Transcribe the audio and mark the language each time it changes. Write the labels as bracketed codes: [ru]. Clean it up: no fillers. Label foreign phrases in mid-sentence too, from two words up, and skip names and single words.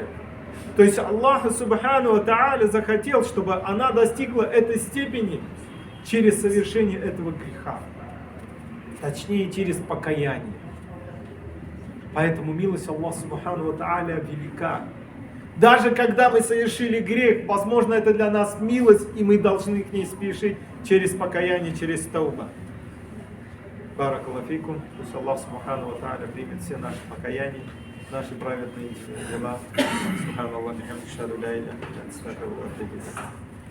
[ru] То есть Аллах [ar] سبحانه وتعالى [ru] захотел, чтобы она достигла этой степени через совершение этого греха. точнее через покаяние. Поэтому милость Аллаха [ar] سبحانه وتعالى [ru] велика. Даже когда мы совершили грех, возможно, это для нас милость, и мы должны к ней спешить через покаяние, через тауба. [ar] بارك الله فيكم. [ru] Пусть Аллах [ar] سبحانه وتعالى [ru] примет все наши покаяния, наши праведные дела. [ar] سبحان الله، بحمده، أشهد لا إله إلا أنت، أستغفرك وأتوب إليك.